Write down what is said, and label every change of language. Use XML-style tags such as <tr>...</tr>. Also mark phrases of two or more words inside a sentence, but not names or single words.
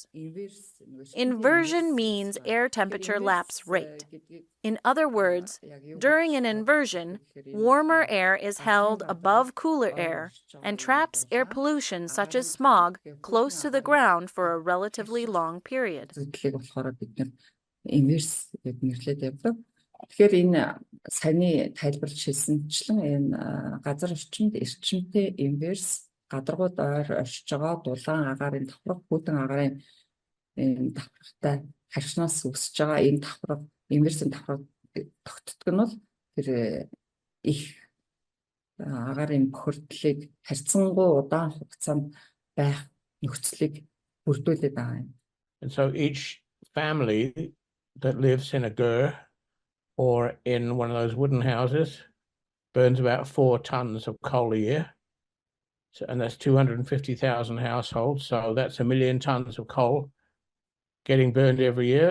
<en>Inversion means air temperature lapse rate. In other words, during an inversion, warmer air is held above cooler air and traps air pollution such as smog close to the ground for a relatively long period.</en> <mn>Тэгэхээр энэ саяны тайлбарч хэлсэнчлэн энэ газар орчимд эрчимтэй инверс гадаргууд ойр оршиж байгаа дулаан агаарын давхраг бүтэн агаарын энэ давхрагтай харьцнаас үсэж байгаа энэ давхраг инверсийн давхраг тогтдог нь бол тэр их агаарын бохирдлыг харьцангуй удаан хугацаанд байх нөхцөлийг бүрдүүлээд байгаа юм.</mn> <en>And so each family that lives in a ger or in one of those wooden houses burns about 4 tons of coal a year. So, and that's 250,000 households. So that's 1 million tons of coal getting burned every year.</en>